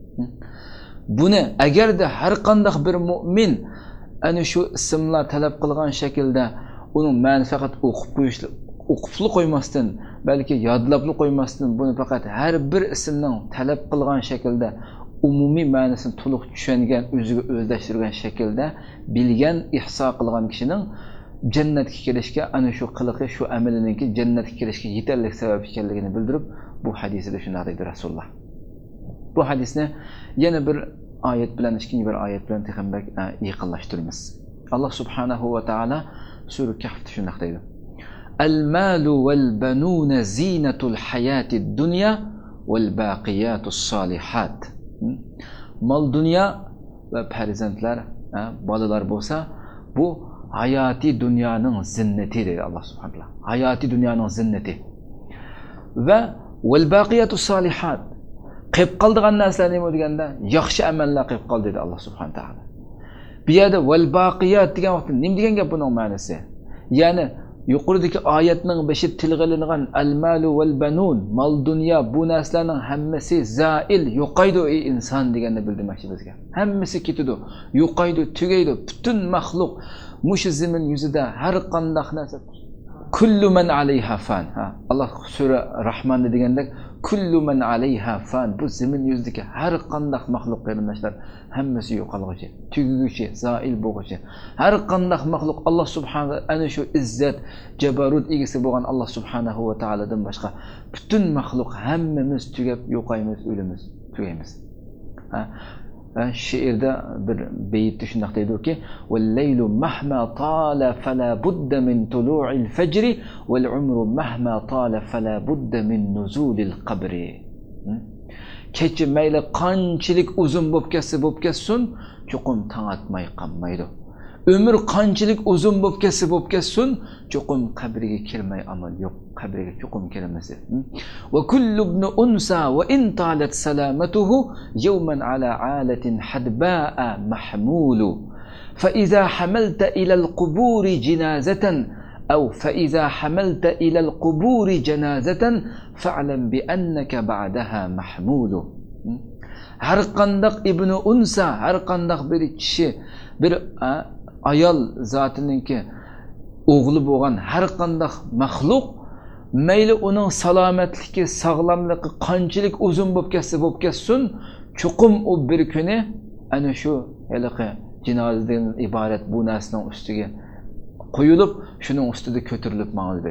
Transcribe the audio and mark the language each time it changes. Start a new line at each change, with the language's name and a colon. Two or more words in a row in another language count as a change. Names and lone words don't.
Uzbek: Buni agarda har qanday bir mu'min ana shu ismlar talab qilgan shaklda uning ma'ni faqat o'qibli qo'ymasdan, balki yodlabli qo'ymasdan, buni faqat har bir ismning talab qilgan shaklda umumiy ma'nosini to'liq tushungan, o'ziga o'zlashtirgan shaklda bilgan, ihso qilgan kishining jannatga kirishga ana shu qiliqi, shu amalininki jannatga kirishga yetarlik sabab ekanligini bildirib, bu hadisida shunday deydi Rasululloh. Bu hadisni yana bir oyat bilan, ikkinchi bir oyat bilan texambak yaqinlashtiramiz. Allah
Arabic: سبحانه وتعالى
Uzbek: Sura Kahfda shunday deydi:
Arabic: "المال والبنون زينة الحياة الدنيا والباقيات الصالحات."
Uzbek: Mal dunyo va farzandlar, bolalar bo'lsa, bu hayati dunyoning zinnati deydi Alloh
Arabic: سبحانه وتعالى.
Uzbek: Hayati dunyoning zinnati. Va
Arabic: والباقيات الصالحات,
Uzbek: qilib qoldigan narsalar nima deganda, yaxshi amallar qilib qoldi dedi Alloh
Arabic: سبحانه وتعالى.
Uzbek: Bu yerda wal-baqiyat degan vaqtda nima degan gap buning ma'nosi? Ya'ni yuqoridagi oyatning beshi tilg'ilingan
Arabic: المال والبنون,
Uzbek: mal dunyo, bu narsalarning hammasi zail, yo'qaydi ey inson deganni bildirmoqchi bizga. Hammasi ketadi, yo'qaydi, tugaydi. Butun maxluq mush zamin yuzida har qanday narsa
Arabic: كل من عليها فان.
Uzbek: Allah sura Rahmonda deganda
Arabic: كل من عليها فان,
Uzbek: bu zamin yuzidagi har qanday maxluq qarindoshlar hammasi yo'qolguchi, tuguguchi, zail bo'lguchi. Har qanday maxluq Allah subhanahu ana shu izzat, jabarut egasi bo'lgan Allah subhanahu va taoladan boshqa butun maxluq hammamiz tugab yo'qaymiz, o'limiz, tugaymiz. She'rda bir beytda shunday deydi-ki:
Arabic: "والليل مهما طال فلا بد من طلوع الفجر والعمر مهما طال فلا بد من نزول القبر."
Uzbek: Kecha mayli qanchalik uzun bo'lib ketsin, cho'qim tong atmay qolmaydi. Ömür qanchalik uzun bo'lib ketsin, cho'qim qabriga kelmay amal yo'q, qabriga cho'qim kelmasi.
Arabic: وكل ابن أنثى وإن طالت سلامته يوما على آلة حدباء محمول. فإذا حملت إلى القبور جنازة أو فإذا حملت إلى القبور جنازة فاعلم بأنك بعدها محمول.
Uzbek: Har qandaq
Arabic: ابن أنثى,
Uzbek: har qandaq bir kishi, bir ayol zotininki o'g'li bo'lgan har qanday maxluq mayli uning salomatligi, sog'lomligi qanchalik uzun bo'lib ketsin, cho'qim u bir kuni ana shu haliqi jinozadan iborat bu narsaning ustiga qo'yilib, shuning ustida ko'tarilib mangdi.